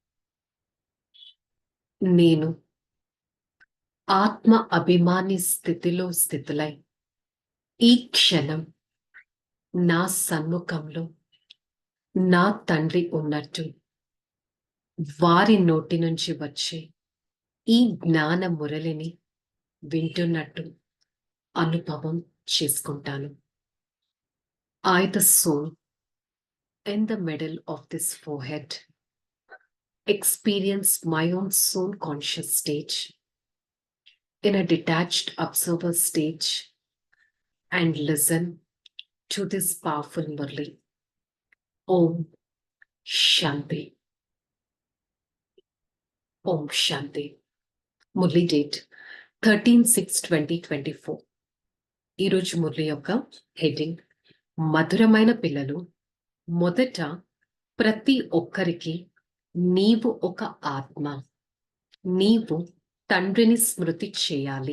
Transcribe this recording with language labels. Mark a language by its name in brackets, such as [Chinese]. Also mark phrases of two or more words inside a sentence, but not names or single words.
[Telugu] నేను ఆత్మ అభిమాని స్థితిలో స్థితులై ఈ క్షణం నా సన్ముఖంలో నా తండ్రి ఉన్నట్టు వారి నోటి నుంచి వచ్చే ఈ జ్ఞాన మురళిని వింటున్నట్టు అనుభవం చేసుకుంటాను. [English] I, the soul, in the middle of this forehead, experience my own soul conscious stage in a detached observer stage and listen to this powerful murli. [Sanskrit] ॐ शान्ति. ॐ शान्ति. [Telugu] మురళి డేట్ 13/6/2024. ఈరోజు మురళి యొక్క హెడ్డింగ్ మధురమైన పిల్లలు. మొదట ప్రతి ఒక్కరికి నీవు ఒక ఆత్మ, నీవు తండ్రిని స్మృతి చేయాలి.